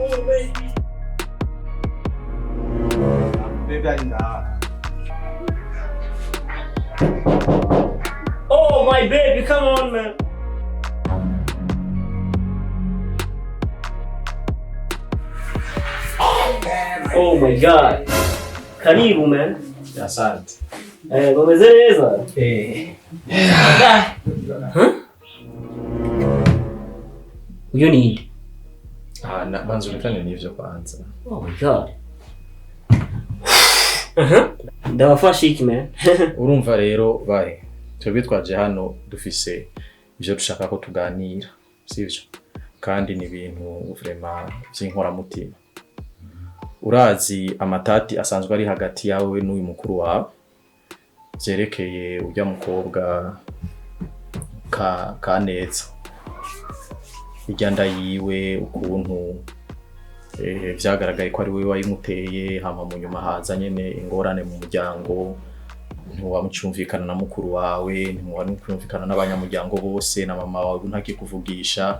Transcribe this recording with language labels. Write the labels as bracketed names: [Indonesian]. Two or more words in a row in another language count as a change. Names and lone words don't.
[Rundi] Baby ari ngaha. [English] Oh my baby, come on man. Oh my god. [Rundi] Karibu man. Asante. Gomeze neza. Uyu ni banzulikane n'ivyo kwanza. [English] Oh my god. [Rundi] Ndabafasha iki man. Urumva rero bahe twebwe twaje hano dufise ivyo dushaka ko tuganira sivyo kandi ni ibintu vraiment by'inkoramutima. Urazi amatati asanzwe ari hagati yawe n'uyu mukuru wawe zerekeye ujya mukobwa KANEZA iganda yiwe ukuntu vyagaragaye ko ari we wayimuteye hama mu nyuma haza nyene ingorane mu muryango ntiwamucumvikana na mukuru wawe ntiwamucumvikana n'abanyamuryango bose na mama wawe ntakikuvugisha.